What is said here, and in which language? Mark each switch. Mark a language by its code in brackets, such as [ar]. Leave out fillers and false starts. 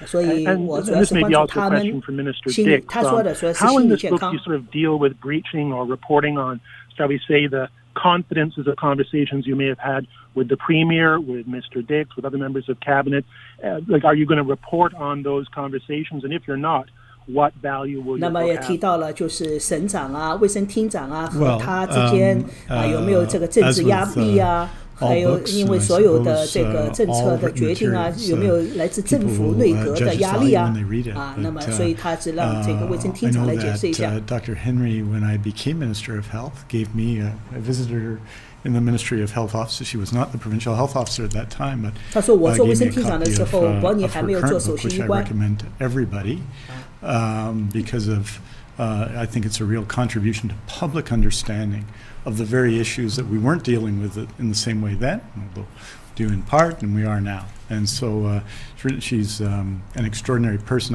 [en] And this may be also a question for Minister Dix. How in this book do you sort of deal with breaching or reporting on, shall we say, the confidences of conversations you may have had with the Premier, with Mr. Dix, with other members of Cabinet? Are you going to report on those conversations? And if you're not, what value will you [zh] 那么也提到了，就是省长啊、卫生厅长啊和他之间有没有这个政治压力啊？还有，因为所有的这个政策的决定啊，有没有来自政府内阁的压力啊？那么所以他只让这个卫生厅长来解释一下。 [en] Dr. Henry, when I became Minister of Health, gave me I visited her in the Ministry of Health Office. She was not the provincial health officer at that time, but [zh] 他说我做卫生厅长的时候，伯尼还没有做首席医官。 [en] I recommend to everybody because of I think it's a real contribution to public understanding of the very issues that we weren't dealing with in the same way then, although do in part, and we are now. And so she's an extraordinary person.